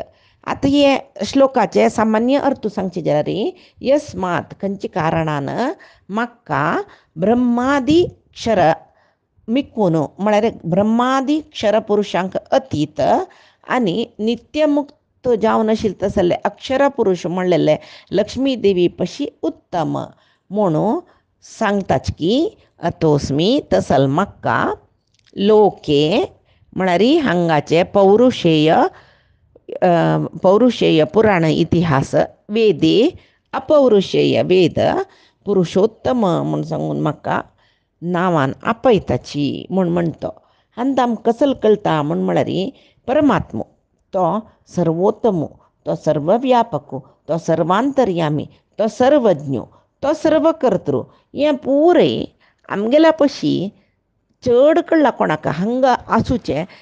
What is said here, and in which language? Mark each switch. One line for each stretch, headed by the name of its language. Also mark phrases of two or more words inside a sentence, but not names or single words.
Konkani: आतां हे श्लोकाचे सामान्य अर्थ सांगचे जाल्यार यस्मात खंयच्या कारणान म्हाका ब्रह्मादी क्षर मिकून म्हळ्यार ब्रह्मादी क्षर पुरुशांक अतीत आनी नित्यमुक्त जावन आशिल्ले तसले अक्षर पुरुश म्हणलेले लक्ष्मी देवी पशी उत्तम म्हणून सांगताच की अतोस्मी तसल म्हाका लोके म्हळ्यार हांगाचे पौरुषेय पुराण इतिहास वेदे अपौरुषेय वेद पुरुषोत्तम म्हूण सांगून म्हाका नांवान आपयताची म्हूण म्हणतो. आनी आमकां कसलो कळटा म्हळ्यार परमात्मो तो सर्वोत्तमो, तो सर्वव्यापको, तो सर्वांतर्यामी, तो सर्वज्ञो, तो सर्वकर्तृ हें पुरें आमगेल्या पशी चड कळ्ळां कोणाक हांगा आसूचे